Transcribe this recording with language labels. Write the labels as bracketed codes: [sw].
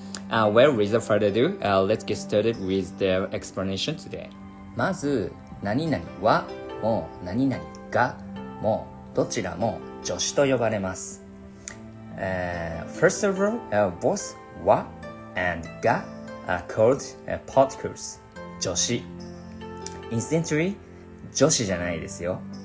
[en] Well, without further ado, let's get started with the explanation today. [ja] まず、何々はも何々がもどちらも助詞と呼ばれます。 [en] First of all, both は and が are called particles. [ja] 助詞。 [en] Incidentally, [ja] 女子じゃないですよ。